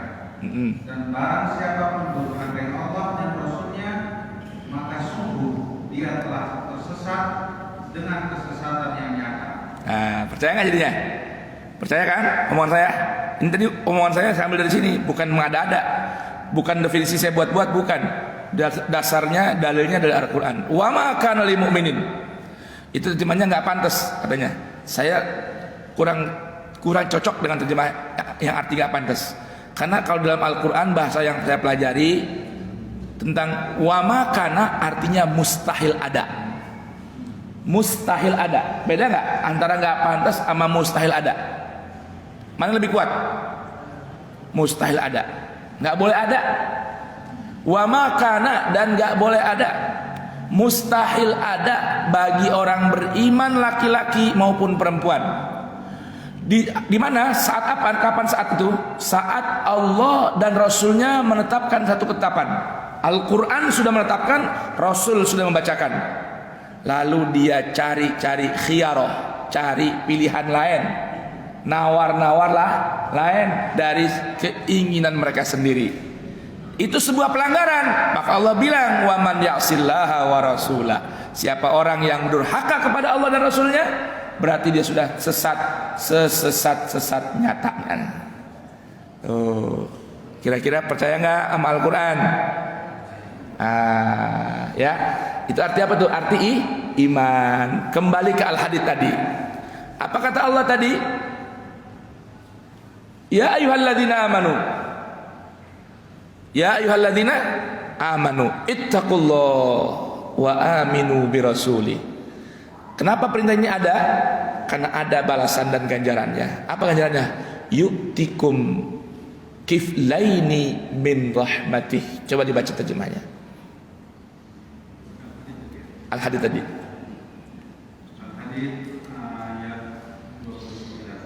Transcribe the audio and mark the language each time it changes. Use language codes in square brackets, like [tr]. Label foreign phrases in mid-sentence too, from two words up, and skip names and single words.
[id] Dan barang siapa pun berdurhaka Allah dan Rasul-Nya, maka sungguh dia telah tersesat dengan kesesatan yang nyata. Nah, percaya nggak jadinya? Percaya kan omongan saya? Ini tadi omongan saya ambil dari sini, bukan mengada-ada, bukan definisi saya buat-buat, bukan. Dasarnya dalilnya dari Al-Quran. [ar] وما كان للمؤمنين. [id] Itu terjemahnya nggak pantas katanya. Saya kurang cocok dengan terjemah yang arti nggak pantas. Karena kalau dalam Al-Quran bahasa yang saya pelajari tentang [ar] وما كان [id] artinya mustahil ada. Mustahil ada. Beda nggak antara nggak pantas sama mustahil ada? Mana lebih kuat? Mustahil ada. Nggak boleh ada. [ar] وما كان [id] dan nggak boleh ada. Mustahil ada bagi orang beriman laki-laki maupun perempuan. Di mana? Saat apa? Kapan saat itu? Saat Allah dan Rasulnya menetapkan satu ketetapan. Al-Quran sudah menetapkan, Rasul sudah membacakan. Lalu dia cari khiyarah, cari pilihan lain, nawar-nawar lah lain dari keinginan mereka sendiri. Itu sebuah pelanggaran. Maka Allah bilang, [ar] ومن يعص الله ورسوله. [id] Siapa orang yang durhaka kepada Allah dan Rasulnya, berarti dia sudah sesat, sesat nyatakan. Tuh, kira-kira percaya nggak sama Al-Quran? Ya, itu arti apa tuh? Arti iman. Kembali ke Al-Hadid tadi. Apa kata Allah tadi? [ar] يا أيها الذين آمنوا. يا أيها الذين آمنوا اتقوا الله وآمنوا برسوله. [id] Kenapa perintah ini ada? Karena ada balasan dan ganjarannya. Apa ganjarannya? [ar] يؤتكم كفلين من رحمته. [id] Coba dibaca terjemahnya. Al-Hadid tadi. Al-Hadid ayat 29.